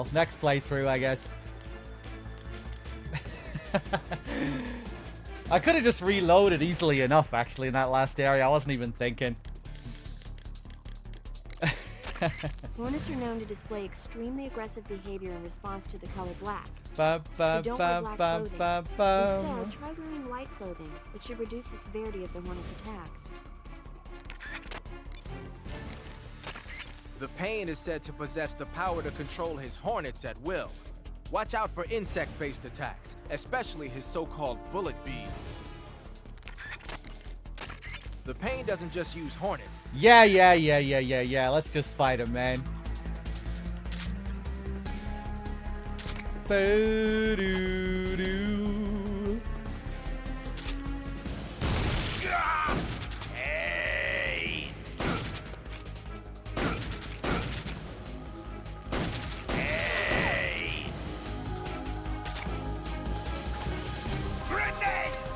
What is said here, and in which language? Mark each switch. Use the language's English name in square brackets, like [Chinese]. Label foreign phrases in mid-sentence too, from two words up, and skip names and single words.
[English] Next playthrough, I guess. I could have just reloaded easily enough, actually, in that last area. I wasn't even thinking. Hornets are known to display extremely aggressive behavior in response to the color black. Ba, ba, So don't ba, wear black ba, clothing. ba, ba. Instead, try wearing white clothing. It should reduce the severity of the hornet's attacks. The Pain is said to possess the power to control his hornets at will. Watch out for insect-based attacks, especially his so-called bullet bees. The Pain doesn't just use hornets. Yeah. Let's just fight him, man. Boo-doo-doo. Hey! Hey! Grenade!